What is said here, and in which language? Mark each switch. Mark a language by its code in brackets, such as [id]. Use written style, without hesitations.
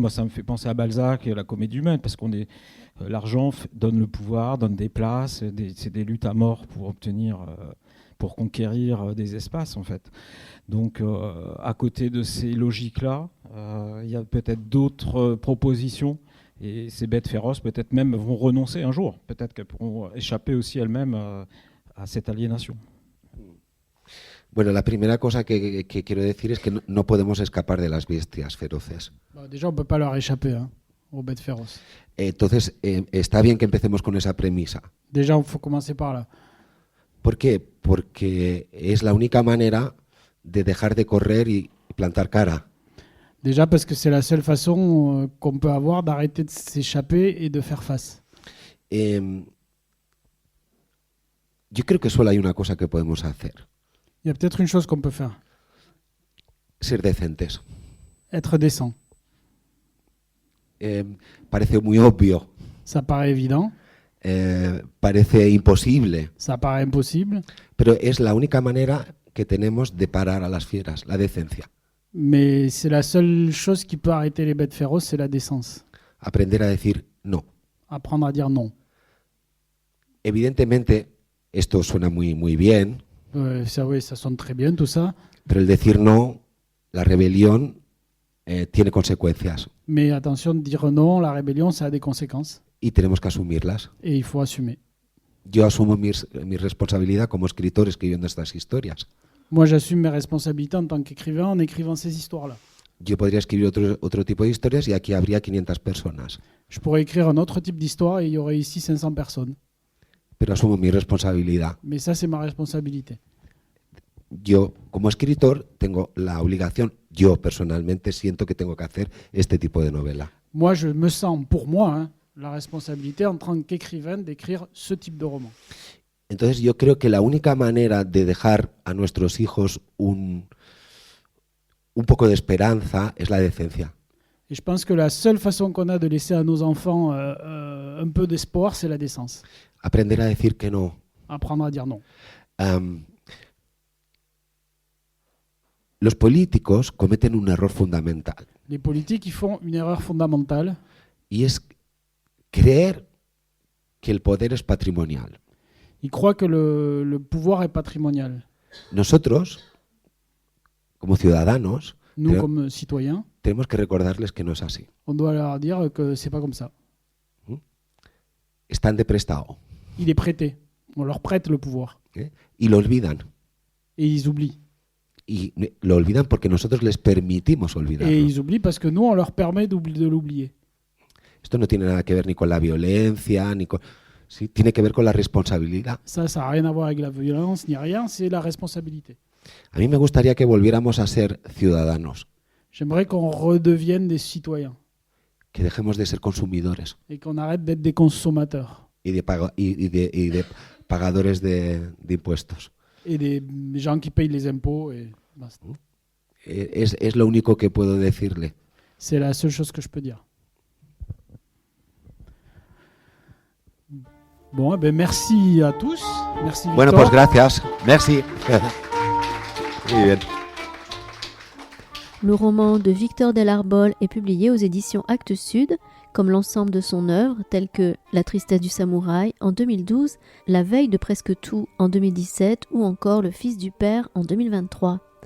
[fr] Moi, ça me fait penser à Balzac et la comédie humaine, parce qu'on est l'argent donne le pouvoir, donne des places, c'est des luttes à mort pour obtenir, pour conquérir des espaces en fait. Donc, à côté de ces logiques-là, il y a peut-être d'autres propositions. Et ces bêtes féroces, peut-être même, vont renoncer un jour. Peut-être qu'elles pourront échapper aussi elles-mêmes à cette aliénation. [es] Bueno, la primera cosa que quiero decir es que no podemos escapar de las bestias feroces. [fr] Déjà, on ne peut pas leur échapper, hein, aux bêtes féroces. [es] Entonces, está bien que empecemos con esa premisa. [fr] Déjà, il faut commencer par là. [es] ¿Por qué? Porque es la única manera de dejar de correr y plantar cara. [fr] Déjà parce que c'est la seule façon qu'on peut avoir d'arrêter de s'échapper et de faire face. [es] Yo creo que solo hay una cosa que podemos hacer. [fr] Il y a peut-être une chose qu'on peut faire. [es] Ser decentes. [fr] Être décent. [es] Parece muy obvio. [fr] Ça paraît évident. [es] Parece imposible. [fr] Ça paraît impossible. [es] Pero es la única manera que tenemos de parar a las fieras, la decencia. [fr] Mais c'est la seule chose qui peut arrêter les bêtes féroces, c'est la décence. [es] Aprender a decir no. [fr] Apprendre à dire non. [es] Evidentemente, esto suena muy bien, [fr] Oui, ça sonne très bien tout ça. [es] pero el decir no, la rebelión, tiene consecuencias [fr] Mais attention, dire non, la rébellion, ça a des conséquences. [es] y tenemos que asumirlas. [fr] Et il faut assumer. [es] Yo asumo mi responsabilidad como escritor escribiendo estas historias. [fr] Moi, j'assume mes responsabilités en tant qu'écrivain en écrivant ces histoires-là. [es] Yo podría escribir otro tipo de historias y aquí habría 500 personas, [fr] Je pourrais écrire un autre type d'histoire et il y aurait ici 500 personnes. [es] pero asumo mi responsabilidad. [fr] Mais ça, c'est ma responsabilité. [es] Yo, como escritor, tengo la obligación, yo personalmente siento que tengo que hacer este tipo de novela. [fr] Moi, je me sens, pour moi, hein, la responsabilité en tant qu'écrivain d'écrire ce type de roman. [es] Entonces yo creo que la única manera de dejar a nuestros hijos un poco de esperanza es la decencia. [fr] Et je pense que la seule façon qu'on a de laisser à nos enfants un peu d'espoir, c'est la décence. [es] Aprender a decir que no. [fr] Apprendre à dire non. [es] Los políticos cometen un error fundamental [fr] Les politiques, ils font une erreur fondamentale, [es] y es creer que el poder es patrimonial. [fr] ils croient que le pouvoir est patrimonial. [es] Nosotros, como ciudadanos, [fr] Nous, comme citoyens, [es] tenemos que recordarles que no es así. [fr] on doit leur dire que c'est pas comme ça. [es] Están de prestado, [fr] Il est prêté. On leur prête le pouvoir. [es] y lo olvidan. [fr] Et ils oublient. [es] Y lo olvidan porque nosotros les permitimos [fr] Et [es] olvidarlo. [fr] ils oublient parce que nous, on leur permet de l'oublier. [es] Esto no tiene nada que ver ni con la violencia, ni con... Sí, tiene que ver con la responsabilidad. [fr] Ça n'a rien à voir avec la violence ni rien, c'est la responsabilité. [es] A mí me gustaría que volviéramos a ser ciudadanos, [fr] J'aimerais qu'on redevienne des citoyens [es] que dejemos de ser consumidores [fr] et qu'on arrête d'être des consommateurs [es] y de pagadores de impuestos. [fr] et des gens qui payent les impôts. Et basta. [es] Es lo único que puedo decirle. [fr] C'est la seule chose que je peux dire. Bon, eh ben merci à tous. Merci Victor. [es] Bueno, pues gracias. [fr] Merci. [es] Muy bien. [fr] Le roman de Victor Delarbol est publié aux éditions Actes Sud, comme l'ensemble de son œuvre, telles que La tristesse du samouraï en 2012, La veille de presque tout en 2017 ou encore Le fils du père en 2023.